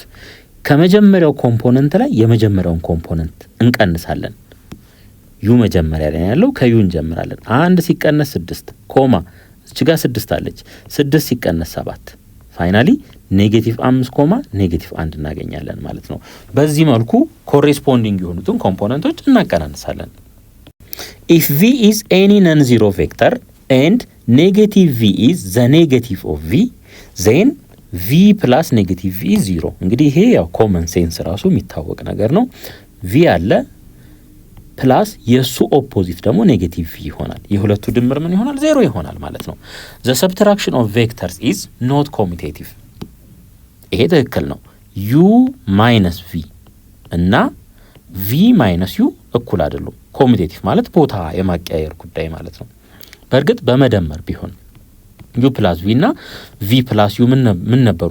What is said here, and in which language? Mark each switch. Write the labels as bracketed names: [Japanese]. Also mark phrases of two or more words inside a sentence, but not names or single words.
[Amharic] ከመጀመሪያው ኮምፖነንት ላይ የመጀመሪያውን ኮምፖነንት እንቀንሳለን። ዩ መጀመሪያ ላይ ያለው ከዩ እንጀምራለን። 1 ሲቀነስ 6 ኮማ እዚህ ጋር 6 አለች። 6 ሲቀነስ 7 ፋይናሊ -5 ኮማ -1 እናገኛለን ማለት ነው። በዚህ መልኩ ኮሬስፖንዲንግ የሆኑትን ኮምፖነንቶች እናቀናንሳለን። [English] if v is any non-zero vector and negative v is the negative of v then v plus negative v is 0። [Amharic] እንግዲህ ይሄ ያው [English] common sense [Amharic] ራሱ የሚታወቅ ነገር ነው። v አለ ፕላስ የሱ ኦፖዚት ደግሞ ኔጌቲቭ v ይሆናል። የሁለቱ ድምር ምን ይሆናል? 0 ይሆናል ማለት ነው። [English] the subtraction of vectors is not commutative። [Amharic] ይሄ ትክክል ነው። [English] u minus v [Amharic] እና [English] v minus u [Amharic] እኩል አይደሉም። ኮሚቴቲቭ ማለት ቦታ የማቀያየር ጉዳይ ማለት ነው። በእርግጥ በመደመር ቢሆን [English] u plus v [Amharic] እና [English] v plus u [Amharic] ምን ነበሩ?